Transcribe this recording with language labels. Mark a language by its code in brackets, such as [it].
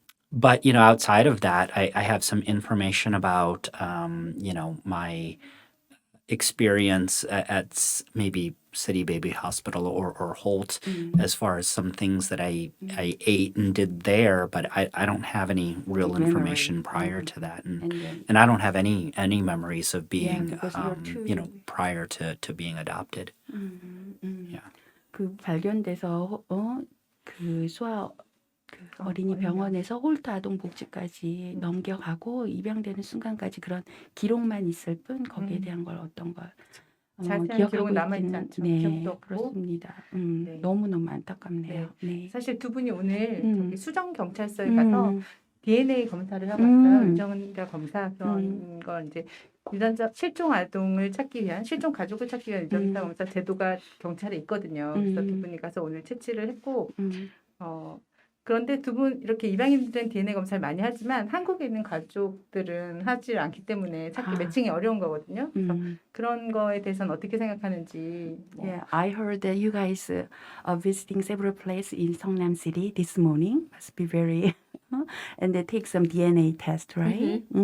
[en] But outside of that, I have some information about my experience at maybe City Baby Hospital or Holt, as far as some things that I ate and did there, but I don't have any real information prior to that, and I don't have any memories of being because you're prior to being adopted. Yeah. [ko] 그 발견돼서 그 어린이 병원에서 홀트 아동복지까지 넘겨가고 입양되는 순간까지 그런 기록만 있을 뿐 거기에 대한 걸 어떤 걸 자세한 기억하고 기록은 남아있지 있지는 않죠. 네, 기억도 없고. 그렇습니다. 네. 너무너무 안타깝네요. 네. 사실 두 분이 오늘 저기 수정 경찰서에 가서 DNA 검사를 하고 왔어요. 유전자 검사 그런 걸 이제 유전자 실종 아동을 찾기 위한 실종 가족을 찾기 위한 유전자 검사 제도가 경찰에 있거든요. 그래서 두 분이 가서 오늘 채취를 했고 그런데 두 분 이렇게 입양인들은 DNA 검사를 많이 하지만 한국에 있는 가족들은 하지 않기 때문에 찾기 매칭이 어려운 거거든요. 그래서 그런 거에 대해서는 어떻게 생각하는지. [en] Yeah, I heard that you guys are visiting several places in Seongnam City this morning. Must be very, and they take some DNA test, right?